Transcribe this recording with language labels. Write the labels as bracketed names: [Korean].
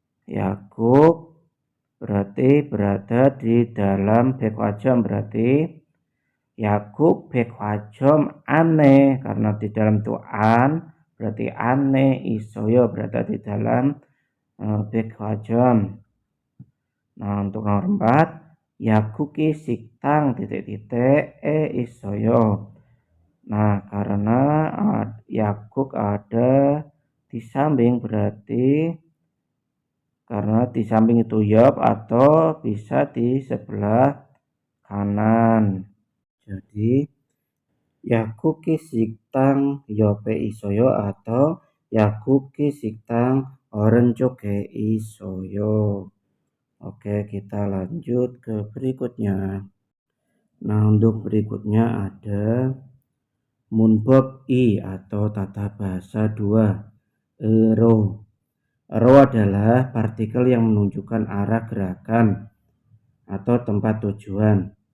[Indonesian] 약국 berarti berada di dalam, 백화점 berarti [Korean] 약국 백화점 안에, [Indonesian] karena di dalam itu an, berarti [Korean] 안에 있어요, [Indonesian] berada di dalam 백화점. Nah, untuk nomor 4, [Korean] 약국이 식당 에 있어요. [Indonesian] Nah, karena 약국 ada di samping, berarti karena di samping itu 옆 atau bisa di sebelah kanan. Jadi [Korean] 약국이 식당 옆에 있어요 [Indonesian] atau [Korean] 약국이 식당 오른쪽에 있어요. [Indonesian] Oke, kita lanjut ke berikutnya. Nah, untuk berikutnya ada [Korean] 문법 2 [Indonesian] atau tata bahasa 2. Ero. Ero adalah partikel yang menunjukkan arah gerakan atau tempat tujuan.